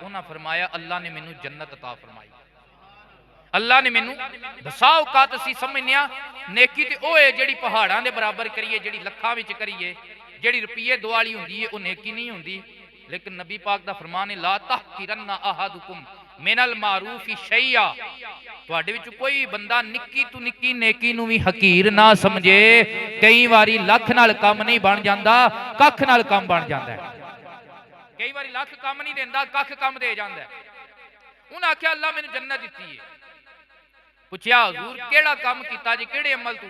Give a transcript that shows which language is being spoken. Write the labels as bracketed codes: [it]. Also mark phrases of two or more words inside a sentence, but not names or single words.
[pa] انہاں فرمایا اللہ نے مینوں جنت عطا فرمائی۔ اللہ نے مینوں بسا اوقات اسیں سمجھنے نیکی تے اوہ ہے جیہڑی پہاڑاں دے برابر کریے، جیہڑی لکھاں وچ کریے، جیہڑی روپے دو والی ہوندی ہے، وہ نیکی نہیں ہوندی. لیکن نبی پاک دا فرمان ہے [ar] لا يحقرن أحدكم من المعروف شيئا, [pa] تہاڈے وچ کوئی بندہ نکی توں نکی نیکی نوں بھی حقیر نہ سمجھے. کئی واری لکھ نال کم نہیں بن جاندا، ککھ نال کم بن جاندا ہے. کئی واری لکھ کم نہیں دیندا، ککھ کم دے جاندا ہے. انہیں آکھیا اللہ مینوں جنت دتی ہے۔ پچھیا حضور کیہڑا کم کیتا جی، کیہڑے عمل تو?